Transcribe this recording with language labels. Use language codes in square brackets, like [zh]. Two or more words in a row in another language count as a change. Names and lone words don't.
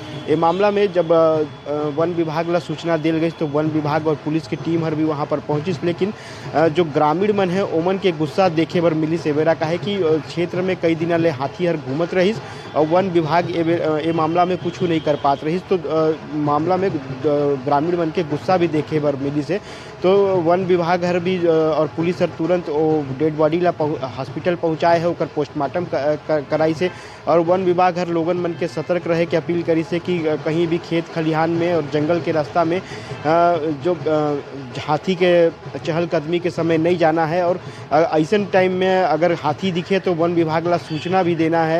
[hne] ये मामला में जब वन विभाग ला सूचना दिल गई तो वन विभाग और पुलिस की टीम हर भी वहाँ पर पहुँचिस, लेकिन जो ग्रामीण मन है ओमन के गुस्सा देखे बर मिलिस। एवेरा का है कि क्षेत्र में कई दिन ले हाथी हर घूमत रहिस और वन विभाग ए मामला में कुछ नहीं कर पात रहिस, तो मामला में ग्रामीण मन के गुस्सा भी देखे बर मिलिस है। तो वन विभाग हर भी और पुलिस हर तुरंत वो [en] dead body [hne] ला हॉस्पिटल पहुँचाए है, ओकर पोस्टमार्टम कराई से। और वन विभाग हर लोगन मन के सतर्क रहे के अपील करी से कि कहीं भी खेत खलिहान में और जंगल के रास्ता में जो हाथी के चहलकदमी के समय नहीं जाना है और ऐसे टाइम में अगर हाथी दिखे तो वन विभाग ला सूचना भी देना है।